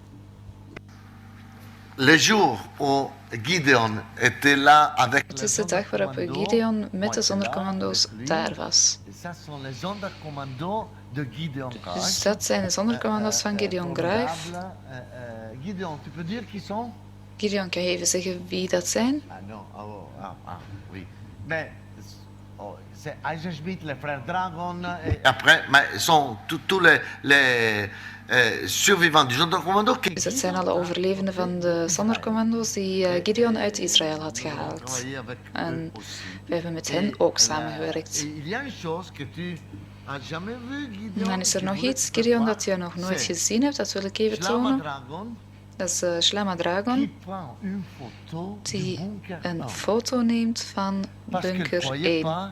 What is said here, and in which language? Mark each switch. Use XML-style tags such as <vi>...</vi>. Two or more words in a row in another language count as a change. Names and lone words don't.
<nl>Het is de dag waarop Gideon met de zondercommando's daar was. Dus dat zijn de zondercommando's van Gideon Graef. Gideon, kan je even zeggen wie dat zijn?</nl> <fr>C'est Eisenschmidt, les frères Dragon, et après, mais sont tous les survivants du Sonderkommando.</fr> <nl>Dus dat zijn alle overlevenden van de Sonderkommando's die Gideon uit Israël had gehaald. En we hebben met hen ook samengewerkt. En dan is er nog iets, Gideon, dat je nog nooit gezien hebt, dat wil ik even tonen. Dat is Shlama Dragon, die een foto neemt van bunker 1.</nl>